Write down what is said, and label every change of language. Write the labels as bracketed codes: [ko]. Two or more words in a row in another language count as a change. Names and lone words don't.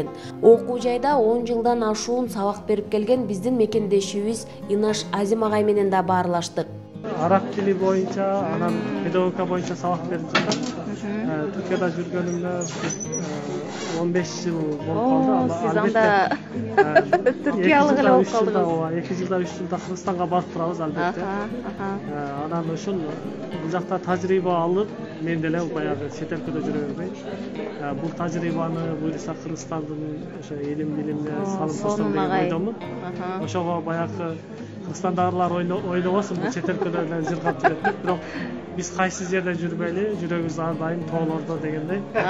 [ky] Окуу жайда 10 жылдан ашуун сабак берип келген биздин мекендешибиз Инаш Азим агай менен да баарлаштык. Араб тили боюнча, анан педагогика боюнча сабак берип жатам. Түркияда жүргөнүмдө 15 жыл болуп калды. Сиз анда Түркиялык эле болуп калдыңыз. 2 жылда 3 жылда Кыргызстанга барып турабыз албетте. Анан ошол бул жакта тажрыйба алып, мен деле баягы чет өлкөдө жүрө бербей, бул тажрыйбаны буюрса Кыргызстандын ошо илим билимине салып койсом деген ойдомун. Ошого баягы Кыргызстандагылар ойлобосун, бул чет өлкөдө эле жыргап жүрөт деп, бирок биз кайсы жерде жүрбөйлү, жүрөгүбүз ар дайым тоолордо дегендей.